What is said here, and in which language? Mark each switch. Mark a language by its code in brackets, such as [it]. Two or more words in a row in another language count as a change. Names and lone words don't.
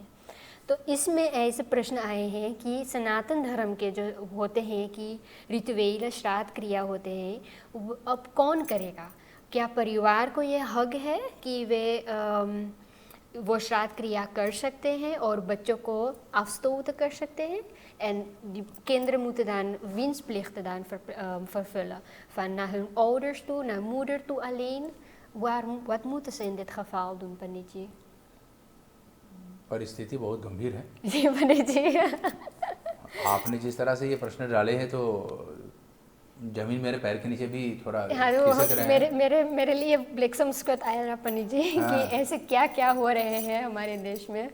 [hi] तो इसमें ऐसे प्रश्न आए हैं कि सनातन धर्म के जो होते हैं कि ऋतुवेल श्राद्ध क्रिया होते हैं, अब कौन करेगा? क्या परिवार को ये हक है कि वो श्राद्ध क्रिया कर सकते हैं और बच्चों को afstoten कर सकते हैं? [nl] En die kinderen moeten dan winstplichten dan vervullen. Van naar hun ouders toe, naar moeder toe alleen. Wat moeten ze in dit geval doen, [hi] पंडित जी? परिस्थिति बहुत गंभीर है जी पंडित जी। आपने जिस तरह से ये प्रश्न डाले हैं तो जमीन मेरे पैर के नीचे भी थोड़ा हाँ, खिसक रहे हैं। मेरे लिए ब्लैक संस्कृत आया ना पंडित जी कि ऐसे क्या क्या हो रहे हैं हमारे देश में।